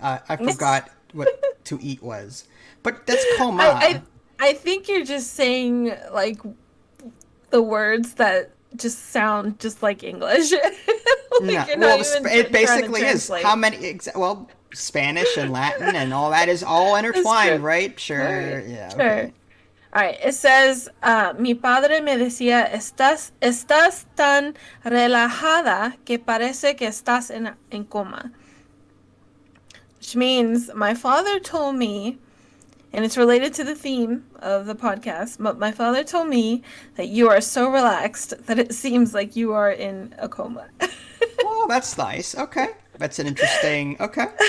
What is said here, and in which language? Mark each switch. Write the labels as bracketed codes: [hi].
[en] I forgot what to eat was. But that's coma. I think you're just saying, like, the words that just sound just like English. It basically is. How many... Well, Spanish and Latin and all that is all intertwined, right? Sure. Right. Yeah. Sure. Okay. All right. It says, [es] mi padre me decía, estás tan relajada que parece que estás en coma. [en] Which means my father told me, and it's related to the theme of the podcast, but my father told me that you are so relaxed that it seems like you are in a coma. Well, that's nice. Okay. That's an interesting... Okay.